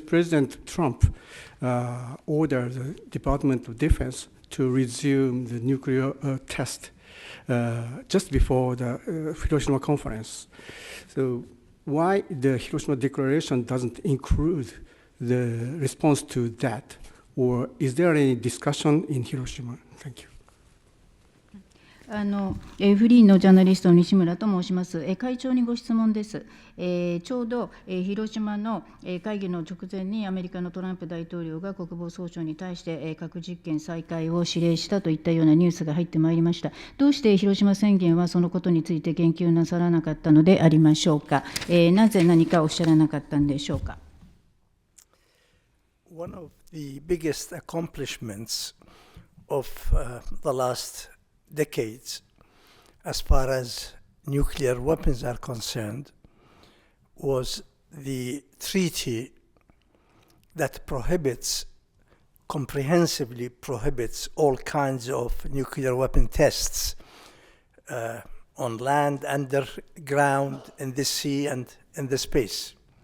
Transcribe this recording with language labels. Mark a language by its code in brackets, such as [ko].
[en] President Trump ordered the Department of Defense to resume the nuclear test just before the Hiroshima conference. So why the Hiroshima Declaration doesn't include the response to that? Or is there any discussion in Hiroshima? Thank you. [ja] フリーのジャーナリストの西村と申します。会長にご質問です。ちょうど広島の会議の直前にアメリカのトランプ大統領が国防総省に対して核実験再開を指令したといったようなニュースが入ってまいりました。どうして広島宣言はそのことについて言及なさらなかったのでありましょうか。なぜ何かおっしゃらなかったんでしょうか。 [en] One of the biggest accomplishments of the last decades, as far as nuclear weapons are concerned, was the treaty that comprehensively prohibits all kinds of nuclear weapon tests on land, underground, in the sea, and in the space.